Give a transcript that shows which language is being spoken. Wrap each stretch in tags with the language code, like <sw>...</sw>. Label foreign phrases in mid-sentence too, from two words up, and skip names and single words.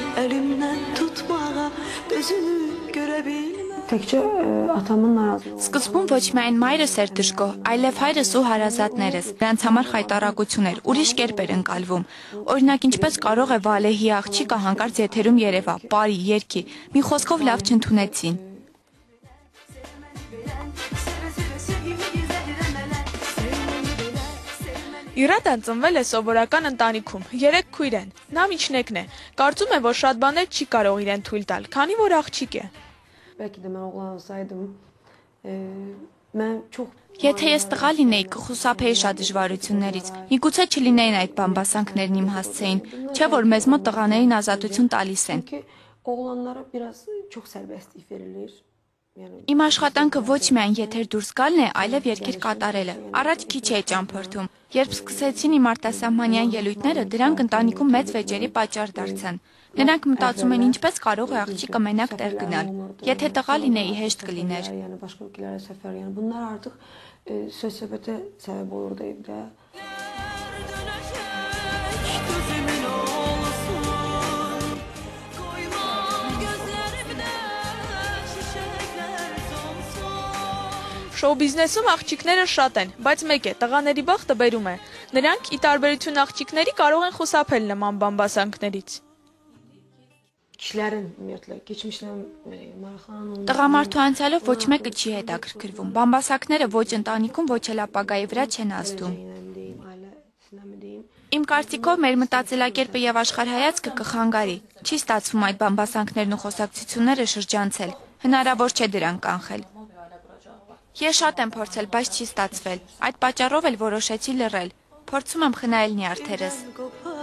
<az>elimden tutmağa gözünü görebilmem. Təkcə atamın narazılığı.</az> <hy>Սկզբում ոչ միայն մայրս էր դժգոհ, այլև հայրս ու հարազատներս։ Նրանց համար խայտարակություն էր, ուրիշ կերպ էր ընկալվում։ Օրինակ, ինչպես կարող է Վալեհի աղջիկը հանկարծ եթերում երևա, բարի, երգի, մի խոսքով լավ չընդունեցին։ Յուրատան ծնվել է սովորական ընտանիքում, 3 քույր են, նա միջնեկն է, կարծում է, որ շատ բաներ չի կարող իրեն թույլ տալ, քանի որ աղջիկ է։</hy> <az>Belki de mən oğlan olsaydım, mən çox...</az> <hy>Եթե ես տղա լինեի, կխուսափեի շատ դժվարություններից, միգուցե չլինեին այդ բամբասանքներն իմ հասցեին, չէ որ մեզ մոտ տղաներին ազատություն տալիս են։</hy> <az>Oğlanlara biraz çox sərbəstlik verilir.</az> <hy>Իմ աշխատանքը ոչ միայն եթեր դուրս գալն է, այլև երգեր կատարելը։ Առաջ քիչ էի ճամփորդում։ Երբ սկսեցին իմ արտասահմանյան ելույթները, դրանք ընտանիքում մեծ վեճերի պատճառ դարձան։ Նրանք մտածում են ինչպես կարող է աղջիկը մենակ տեղ գնալ։ Եթե տղա լինեի, հեշտ կլիներ։</hy> <az>Başqa ölkələrə səfər, yəni bunlar artıq söz-söhbətə səbəb olurdu evdə.</az> <hy>Շոու բիզնեսում աղջիկները շատ են, բայց մեկ է, տղաների բախտը բերում է։ Նրանք, ի տարբերություն աղջիկների, կարող են խուսափել նման բամբասանքներից։</hy> <az>Kişilərin ümumiyyətlə keçmişlə maraqlanan</az> <hy>Տղամարդու անցյալով ոչ մեկը չի հետաքրքրվում։ Բամբասանքները ոչ ընտանիքում, ոչ էլ ապագայի վրա չեն ազդում։ Իմ կարծիքով մեր մտածելակերպը եւ աշխարհայացքը կխանգարի։ Չի ստացվում այդ բամբասանքներն ու խոսակցությունները շրջանցել։ Հնարավոր չէ դրանք կանխել։ Ես շատ եմ փորձել, բայց չի ստացվել։ Այդ պատճառով էլ որոշեցի լռել։ Փորձում եմ խնայել նյարդերս։</hy>